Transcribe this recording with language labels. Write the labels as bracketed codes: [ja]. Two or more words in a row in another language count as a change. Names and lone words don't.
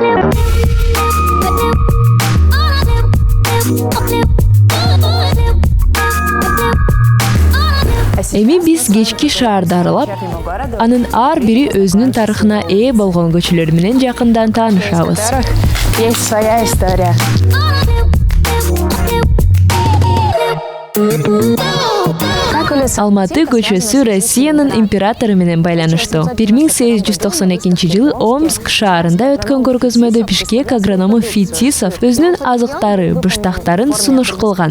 [ky] Эми биз кечки шаарды аралап, анын ар бири өзүнүн тарыхына ээ болгон көчөлөр менен жакындан таанышабыз. [ru] Есть своя история. [ky] Алматы көчөсү Россиянын императору менен байланыштуу. 1892-жылы Омск шаарында өткөн көргөзмөдө Бишкек агроному Фетисов өзүнүн азыктары, быштактарын сунуш кылган.